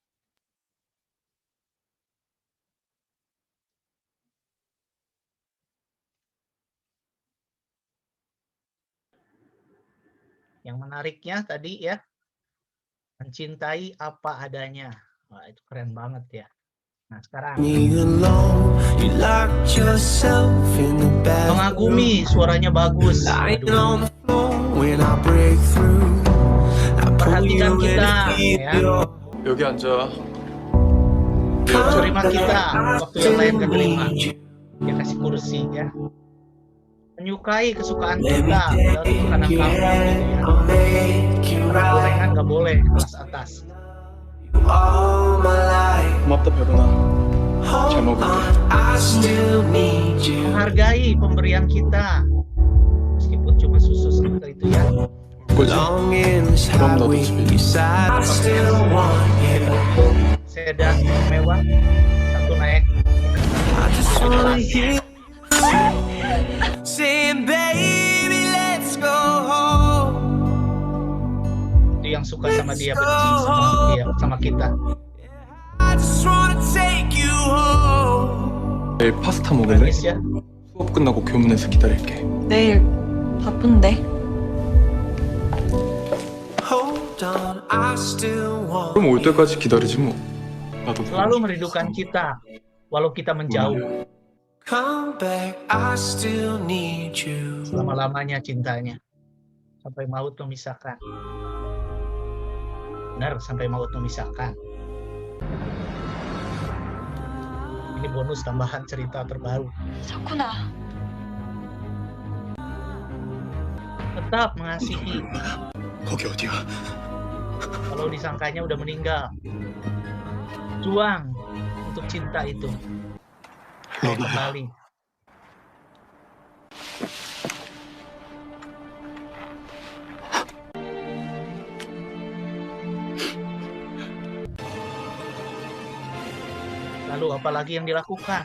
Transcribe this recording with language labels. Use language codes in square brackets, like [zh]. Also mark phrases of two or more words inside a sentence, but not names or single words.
[id] Yang menariknya tadi ya, mencintai apa adanya. Wah, itu keren banget ya. Nah, sekarang mengagumi, suaranya bagus. Aduh. Perhatikan kita ya. [ko] 여기 앉아. [id] Terima kita waktu yang lain gak terima. Dia kasih kursi ya. Menyukai kesukaan kita, padahal itu kadang kamu gitu ya. Gorengan nggak boleh atas. [ko] 고맙다 별은아. 잘 먹을게. [id] Menghargai pemberian kita, meskipun cuma susu seperti itu ya. [ko] 거지? 그럼 나도 집에. [id] Sedan mewah, satu naik. [en] Saying, baby, let's go home. [id] Itu yang suka sama dia, benci sama kita. [en] I just wanna take you home. [ko] 내일 파스타 먹을래? [id] Nangis ya. [ko] 수업 끝나고 교문에서 기다릴게. 내일 바쁜데. [en] Hold on, I still want [ko] 그럼 올 때까지 기다리지 뭐. 나도 [id] Selalu merindukan kita, walau kita menjauh. [en] come back, I still need you. [id] Selama-lamanya cintanya. Sampai maut memisahkan. Benar, sampai maut memisahkan. Ini bonus tambahan cerita terbaru. [ko] 석훈아. [id] Tetap mengasihi, [ko] 거기 어디야? [id] walau disangkanya udah meninggal. Juang untuk cinta itu. Supaya kembali. Lalu apalagi yang dilakukan?